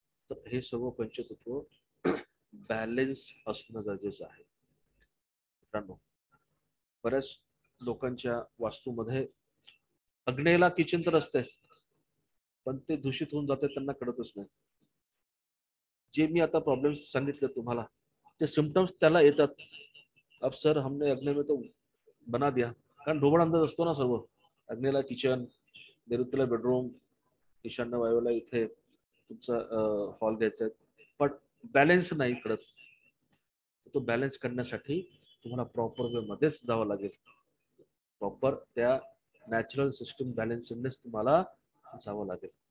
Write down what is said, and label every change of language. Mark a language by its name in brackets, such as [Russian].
[Marathi] तर हे सर्व पंचतत्व बॅलेन्स असणं गरजेचं आहे मित्रांनो. बऱ्याच लोकांच्या वास्तूमध्ये अग्नेला किचन तर असते, पण ते दूषित होऊन जाते त्यांना कळतच नाही. जे मी आता प्रॉब्लेम्स सांगितले तुम्हाला, ते सिम्पटम्स त्याला येतात. [Hindi] अब सर हमने अग्नि में तो बना दिया, [Marathi] कारण ढोबळ अंदाज असतो ना सर्व. अग्नेला किचन, नैऋत्येला बेडरूम, ईशान्य वायुला इथे तुमचा हॉल द्यायचा आहे, पण बॅलन्स नाही कळत. तो बॅलन्स करण्यासाठी तुम्हाला प्रॉपर वे मध्येच जावं लागेल. प्रॉपर त्या नॅचरल सिस्टम बॅलन्सिंगनेच तुम्हाला जावं लागेल.